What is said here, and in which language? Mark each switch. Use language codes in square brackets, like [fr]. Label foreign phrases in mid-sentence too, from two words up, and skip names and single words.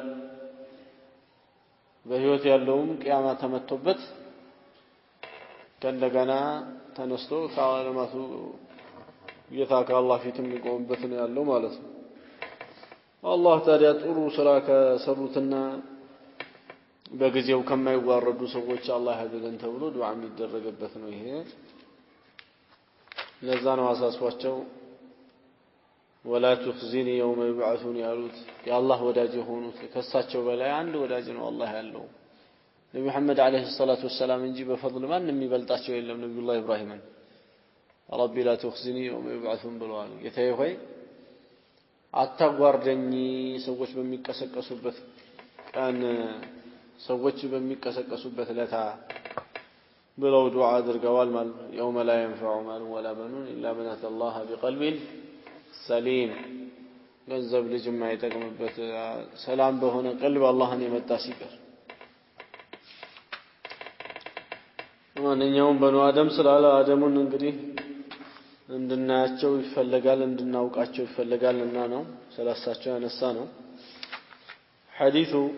[am] በህይወት ያለውም ቂያማ ተመቶበት ከእንደገና ተነስቶ ከዓለማቱ ጌታ ከአላህ ፊት የሚቆምበት ነው ያለው ማለት ነው አላህ ታዲያ ጥሩ ስራ ከሰሩትና በጊዜው ከማይዋረዱ ሰዎች አላህ ያድርገን ተብሎ ዱዓ የሚደረግበት ነው ይሄ ለዛ ነው አሳስቧቸው [ar] ولا تخزني يوم يبعثون [am] ያሉት የአላህ ወዳጅ የሆኑት ከሳቸው በላይ አንድ ወዳጅ ነው አላህ ያለው ነብዩ መሐመድ [ar] عليه الصلاة والسلام [am] እንጂ በፈضل ማንም የሚበልጣቸው የለም ነብዩላህ ኢብራሂምን [ar] ربي لا تخزني يوم يبعثون [am] ብለዋል ጌታዬ ሆይ አታጓርደኝ ሰዎች በሚቀሰቀሱበት ቀን ሰዎች በሚቀሰቀሱበት ለታ ብለው ዱዓ አድርገዋል ማለት [ar] يوم لا ينفع مال ولا بنون الا من اتى الله بقلب سليم [am] ገንዘብ ልጅ የማይጠቅምበት ሰላም በሆነ ቀልብ አላህን የመጣ ሲቀር ማንኛውም በኑ አደም ስላለ አደሙን እንግዲህ እንድናያቸው ይፈልጋል እንድናውቃቸው ይፈልጋልና ነው ስለሳቸው ያነሳ ነው ሐዲሱ